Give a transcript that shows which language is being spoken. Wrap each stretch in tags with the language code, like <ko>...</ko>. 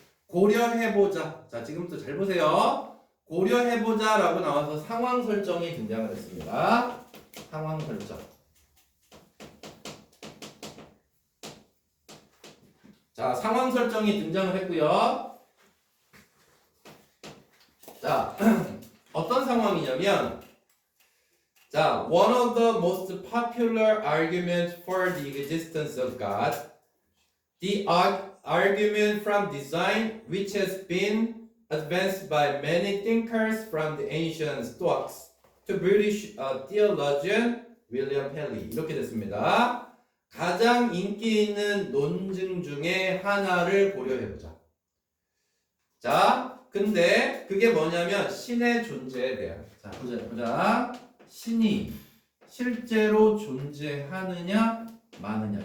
<ko>고려해보자. 자, 지금부터 잘 보세요. 고려해보자 라고 나와서 상황 설정이 등장을 했습니다. 상황 설정. 자, 상황 설정이 등장을 했고요. 자, 어떤 상황이냐면, 자,</ko> <en>one of the most popular arguments for the existence of God, the argument from design which has been advanced by many thinkers from the ancient Stoics to British theologian William Paley.</en> <ko>이렇게 됐습니다. 가장 인기 있는 논증 중에 하나를 고려해보자. 자, 근데 그게 뭐냐면 신의 존재에 대한. 자, 보자. 신이 실제로 존재하느냐 마느냐.</ko>